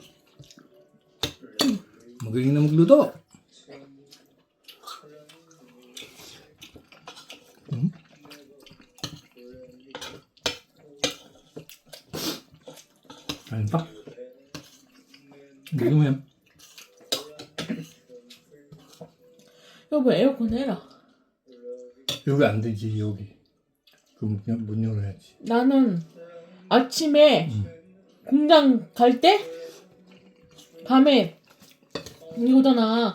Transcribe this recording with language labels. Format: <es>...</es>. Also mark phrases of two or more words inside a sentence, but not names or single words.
<tl>Magaling na magluto. Kain pa. Galing mo yan.</tl> <ko>여보 에어컨 해라. 여기 안 되지, 여기. 그럼 그냥 문 열어야지. 나는 아침에 공장 갈 때 밤에 이거잖아.</ko>